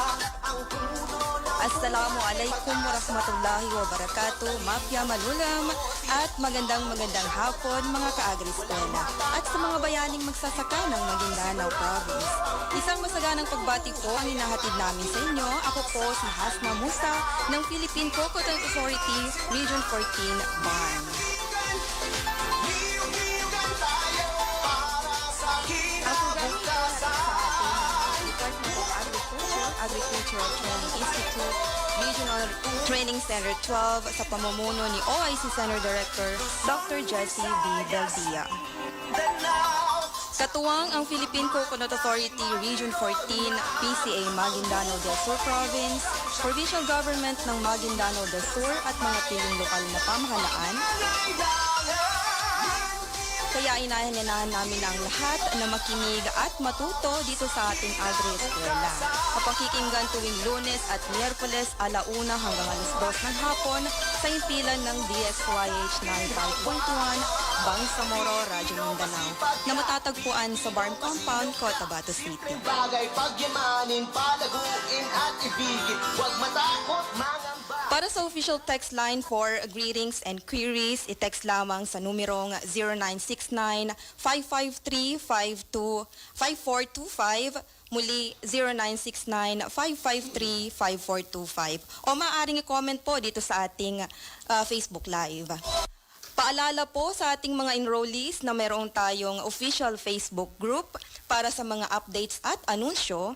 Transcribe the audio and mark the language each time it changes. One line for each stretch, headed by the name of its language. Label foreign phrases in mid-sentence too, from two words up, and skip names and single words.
Arabic: السلام عليكم ورحمة الله وبركاته,
Filipino: mafia malulam at magandang hapon mga ka-agri-eskwela at sa mga bayaning magsasaka ng Maguindanao Province. Isang masaganang pagbati po ang hinahatid namin sa inyo. Ako po si Hasna Musa ng Philippine Coconut Authority Region 14, BARN. Agricultural Training Institute, Regional Training Center 12 sa pamumuno ni OIC Center Director Dr. Jessie B. Beldia. Katuwang ang Philippine Coconut Authority Region 14, PCA Maguindanao del Sur Province, Provincial Government ng Maguindanao del Sur at mga piling lokal na pamahalaan. Kaya inahinanahan namin ang lahat na makinig at matuto dito sa ating agri-eskwela. Mapakikinggan tuwing Lunes at Miyerkules 1:00 hanggang 2:00 ng hapon sa impilan ng DSYH 95.1 Bangsamoro, Radyo Mindanao na matatagpuan sa Barn Compound, Cotabato City. Bagay pagyamanin, palaguin at ibigin, huwag matakot mangamba. Para sa
English: official text line for greetings and queries,
Filipino: i-text lamang sa numerong
English: 0969-553-5425, muli 0969-553-5425.
Filipino: O maaaring i-comment po dito sa ating Facebook Live. Paalala po sa ating mga enrollees na mayroon tayong official Facebook group para sa mga updates at anunsyo.